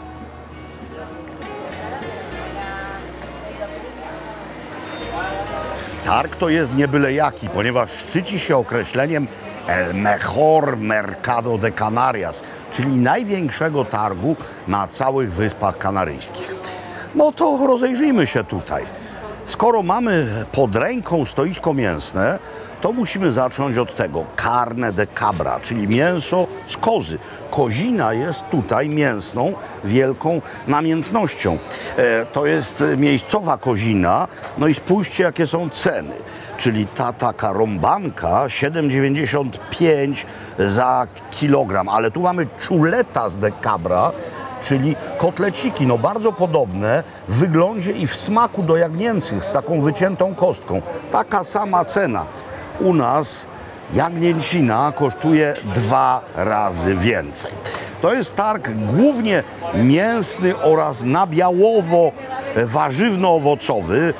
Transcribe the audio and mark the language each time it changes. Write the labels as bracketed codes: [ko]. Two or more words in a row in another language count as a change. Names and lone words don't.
[pl] Targ to jest nie byle jaki, ponieważ szczyci się określeniem [es] El Mejor Mercado de Canarias, [pl] czyli największego targu na całych Wyspach Kanaryjskich. No to rozejrzyjmy się tutaj. Skoro mamy pod ręką stoisko mięsne, to musimy zacząć od tego. [es] Carne de cabra, [pl] czyli mięso z kozy. Kozina jest tutaj mięsną wielką namiętnością. To jest miejscowa kozina, no i spójrzcie, jakie są ceny. Czyli ta taka rąbanka 7,95 za kilogram, ale tu mamy [es] chuletas de cabra, [pl] czyli kotleciki, no bardzo podobne w wyglądzie i w smaku do jagnięcych, z taką wyciętą kostką. Taka sama cena. U nas jagnięcina kosztuje 2 razy więcej. To jest targ głównie mięsny oraz nabiałowo-warzywno-owocowy.